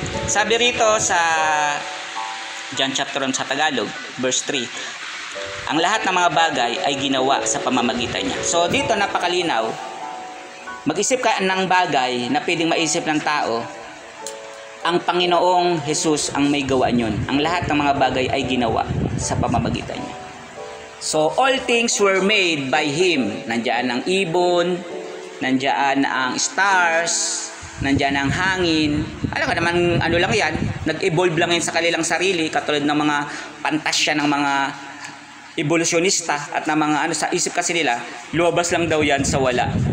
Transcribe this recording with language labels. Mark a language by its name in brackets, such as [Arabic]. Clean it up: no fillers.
[Filipino] Sabi rito sa John chapter 1 sa Tagalog, verse 3, ang lahat ng mga bagay ay ginawa sa pamamagitan niya. So dito napakalinaw, mag-isip ka ng bagay na pwedeng maisip ng tao, ang Panginoong Jesus ang may gawa niyon. Ang lahat ng mga bagay ay ginawa sa pamamagitan niya. [English] So all things were made by Him. [Filipino] Nandiyan ang ibon, nandiyan ang stars, nandiyan ang hangin. Alam ka naman, lang yan, nag-evolve lang yan sa kanilang sarili, katulad ng mga pantasya ng mga evolutionista at ng mga sa isip kasi nila, lumabas lang daw yan sa wala.